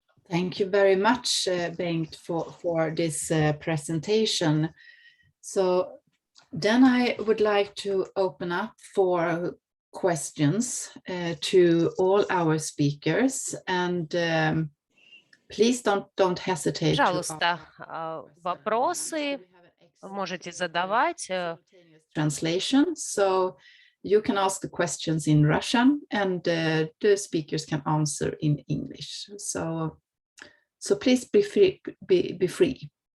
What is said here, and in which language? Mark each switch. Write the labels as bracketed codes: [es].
[en] Thank you very much, Bengt, for this presentation. So then I would like to open up for questions to all our speakers, and please don't hesitate. [ru] Пожалуйста, вопросы можете задавать. [en] Translation, so you can ask the questions in Russian, and the speakers can answer in English. So please be free.